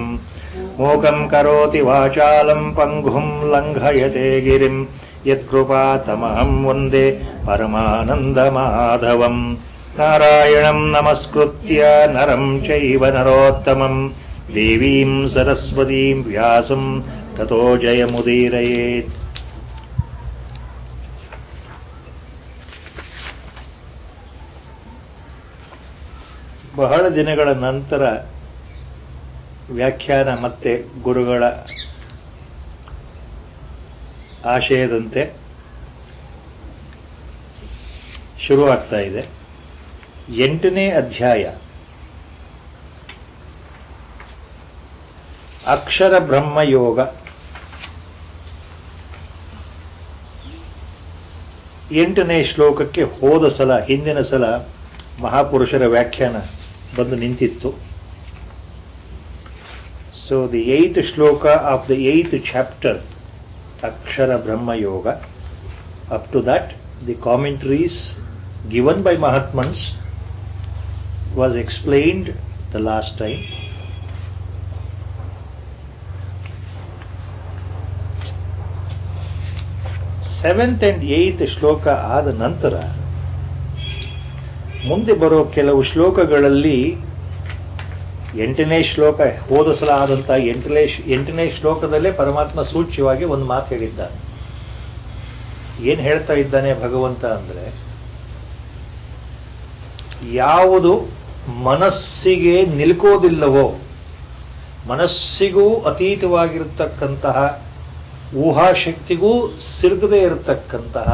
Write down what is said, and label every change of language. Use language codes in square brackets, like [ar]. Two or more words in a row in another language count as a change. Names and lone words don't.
[sa] ಮೂಕಂ ಕರೋತಿ ವಾಚಾಲಂ ಪಂಗುಂ ಲಂಘಯತೆ ಗಿರಿಂ ಯತ್ಕೃಪಾತಮಹಂ ವಂದೇ ಪರಮಾನಂದಮಾಧವಂ. ನಾರಾಯಣಂ ನಮಸ್ಕೃತ್ಯ ನರಂ ಚೈವ ನರೋತ್ತಮಂ ದೇವೀಂ ಸರಸ್ವತೀಂ ವ್ಯಾಸಂ ತತೋ ಜಯಮುದೀರಯೇತ್. [kn] ಬಹಳ ದಿನಗಳ ನಂತರ ವ್ಯಾಖ್ಯಾನ ಮತ್ತೆ ಗುರುಗಳ ಆಶಯದಂತೆ ಶುರುವಾಗ್ತಾ ಇದೆ. 8ನೇ ಅಧ್ಯಾಯ ಅಕ್ಷರ ಬ್ರಹ್ಮಯೋಗ. 8ನೇ ಶ್ಲೋಕಕ್ಕೆ ಹೋದ ಸಲ, ಹಿಂದಿನ ಸಲ ಮಹಾಪುರುಷರ ವ್ಯಾಖ್ಯಾನ ಬಂದು ನಿಂತಿತ್ತು. [en] So the 8th shloka of the 8th chapter, Akshara Brahma Yoga, up to that the commentaries given by Mahatmans was explained the last time. Seventh and 8th shloka [kn] ಆದ ನಂತರ ಮುಂದೆ ಬರೋ ಕೆಲವು ಶ್ಲೋಕಗಳಲ್ಲಿ 8ನೇ ಶ್ಲೋಕ ಹೋದ ಸಲ ಆದಂತಹ 8ನೇ ಶ್ಲೋಕದಲ್ಲೇ ಪರಮಾತ್ಮ ಸೂಚ್ಯವಾಗಿ ಒಂದು ಮಾತು ಹೇಳಿದ್ದಾನೆ. ಏನ್ ಹೇಳ್ತಾ ಇದ್ದಾನೆ ಭಗವಂತ ಅಂದ್ರೆ, ಯಾವುದು ಮನಸ್ಸಿಗೆ ನಿಲ್ಕೋದಿಲ್ಲವೋ, ಮನಸ್ಸಿಗೂ ಅತೀತವಾಗಿರತಕ್ಕಂತಹ, ಊಹಾಶಕ್ತಿಗೂ ಸಿಲುಕದೇ ಇರತಕ್ಕಂತಹ,